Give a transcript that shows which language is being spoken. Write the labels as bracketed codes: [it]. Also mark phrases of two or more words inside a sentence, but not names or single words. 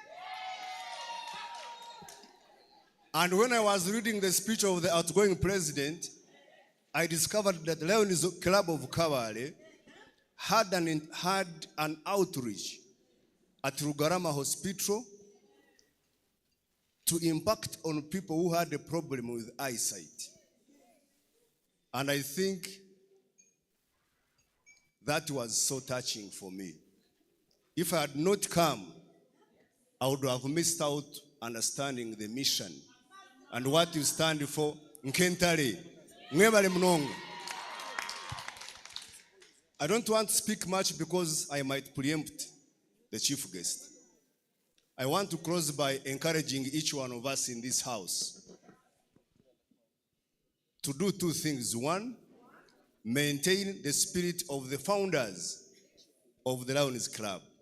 [en] And when I was reading the speech of the outgoing president, I discovered that Lions Club of Kabale had an outreach at Rugarama Hospital to impact on people who had a problem with eyesight. And I think that was so touching for me. If I had not come, I would have missed out understanding the mission and what you stand for. [nyn] Nkentale, mwebale mnongo. [en] I don't want to speak much because I might preempt the chief guest. I want to close by encouraging each one of us in this house to do two things. One, maintain the spirit of the founders of the Lions Club.